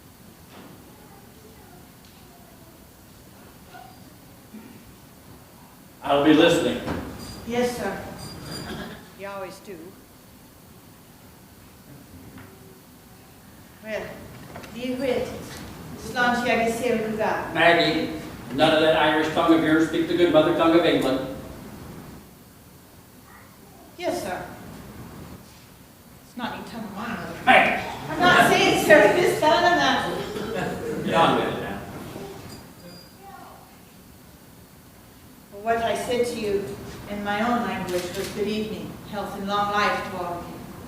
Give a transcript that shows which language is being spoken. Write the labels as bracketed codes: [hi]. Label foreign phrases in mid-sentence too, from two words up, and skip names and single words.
[en] I'll be listening. Yes, sir. You always do. Well, be it. [ga] Sláinte agus saoil go bhfuil. [en] Maggie, none of that Irish tongue of yours. Speak the good mother tongue of England. Yes, sir. It's not any tongue of mine, mother. Maggie, I'm not saying, sir, I'm just telling them that. get on with it now. Well, what I said to you in my own language was good evening, health and long life to all of you.